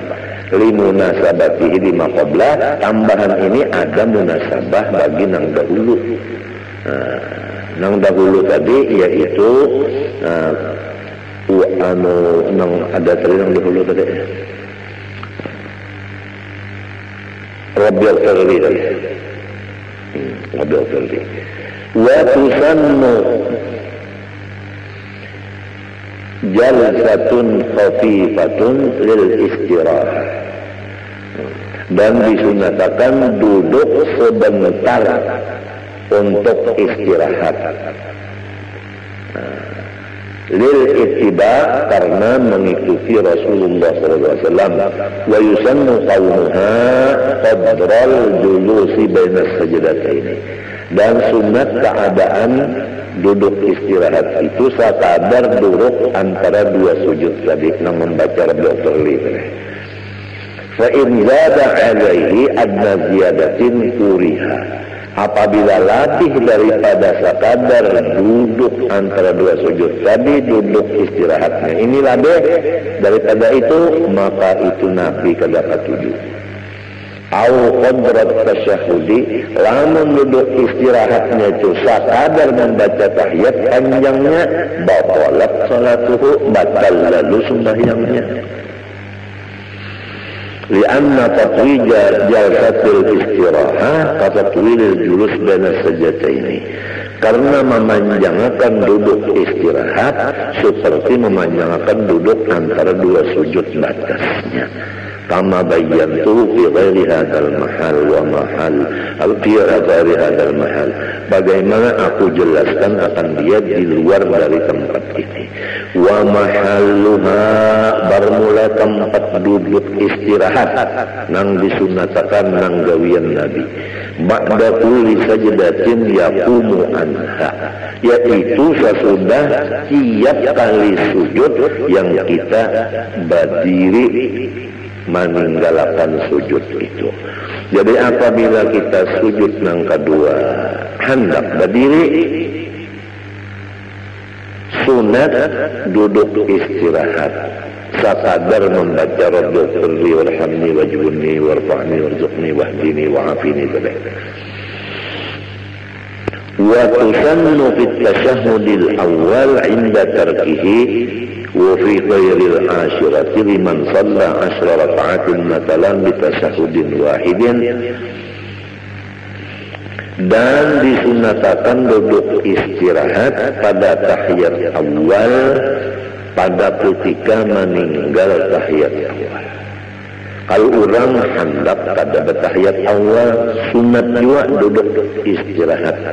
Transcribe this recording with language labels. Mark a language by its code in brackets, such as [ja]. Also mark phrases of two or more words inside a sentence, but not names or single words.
[ar] لمناسبته لما قبله, [bjn] tambahan ini ada munasabah bagi nang dahulu. Nang dahulu tadi yaitu nang ada tadi nang dahulu tadi [ar] رب اغفر لي [bjn] tadi. [ar] رب اغفر لي. وتسن جلسة خفيفة للاستراحة, [bjn] dan disunatakan duduk sebentar untuk istirahat. [ar] للاتباع, [bjn] karena mengikuti Rasulullah SAW. [ar] ويسن كونها قدر الجلوس بين السجدتين, [bjn] dan sunat keadaan duduk istirahat itu sekadar duduk antara dua sujud tadi yang membaca Rabbil Firli. [ar] فإن زاد عليه أدنى زيادة كره, [bjn] apabila latih daripada sekadar duduk antara dua sujud tadi, duduk istirahatnya ini lebih daripada itu, maka itu Nabi kada katuju. [ar] أو قدر التشهد, [bjn] lamun duduk istirahatnya itu sekadar membaca tahiyat panjangnya, [ar] بطلت صلاته, [bjn] batal lalu sembahyangnya. [ar] لأن تطويل جلسة الاستراحة كتطويل الجلوس بين السجدتين, [bjn] karena memanjangkan duduk istirahat seperti memanjangkan duduk antara dua sujud batasnya. [ar] كما بينت في غير هذا المحل ومحل في غير هذا المحل wa mahal fi ghairi hadzal mahal, [bjn] bagaimana aku jelaskan akan dia di luar dari tempat ini. [ar] ومحلها, [bjn] bermula tempat duduk istirahat nang disunatakan nang gawian Nabi. [ar] بعد كل سجدة يقوم عنها, [bjn] yaitu sesudah tiap kali sujud yang kita berdiri meninggalkan sujud itu. Jadi apabila kita sujud nang kedua hendak berdiri, sunat duduk istirahat sekadar membaca [ar] رب اغفر لي وارحمني واجبرني وارفعني وارزقني واهدني وعافني [bjn] tadi. [ar] وتسن في التشهد الأول عند تركه وفي غير الأخيرة لمن صلى عشر ركعات مثلا بتشهد واحد, [bjn] dan disunatakan duduk istirahat pada tahiyat awal pada ketika meninggal tahiyat awal. Kalau orang hendak kada bertahiyat awal, sunat juga duduk istirahat.